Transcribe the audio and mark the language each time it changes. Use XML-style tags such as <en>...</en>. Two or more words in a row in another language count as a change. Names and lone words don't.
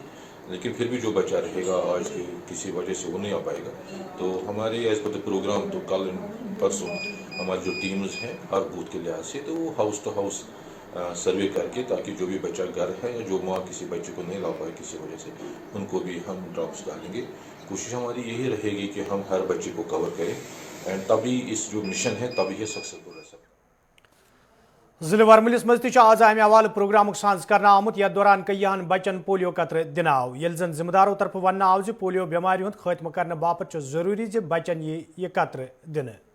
<ur>لیکن پھر بھی جو بچہ رہے گا آج کسی وجہ سے وہ نہیں آ پائے گا تو ہمارے</ur> <en>as per</en> <ur>پروگرام تو کل پرسوں ہماری جو ٹیمز ہیں ہر بوتھ کے لحاظ سے تو وہ</ur> <en>house to house</en> <ur>سروے کر کے تاکہ جو بھی بچہ گھر ہے یا جو ماں کسی بچے کو نہیں لا پائے کسی وجہ سے ان کو بھی ہم ڈراپس ڈالیں گے. کوشش ہماری یہی رہے گی کہ ہم ہر بچے کو کور کریں اینڈ تبھی اس جو مشن ہے تبھی یہ سکسیسفل رہ سکتا.</ur> <ks>ضلع ورملس مز تہ آز امہ حوالہ پروگرام ساز کرنا آمت. یتھ دوران کئیہن بچن پولیو قطرہ دن آو. ییٚلہِ زن ذمہ دارو طرف ون آو ز پولیو بیماری ہند خاتمہ کرنے باپت ضروری ز بچن یہ قطرہ دن.</ks>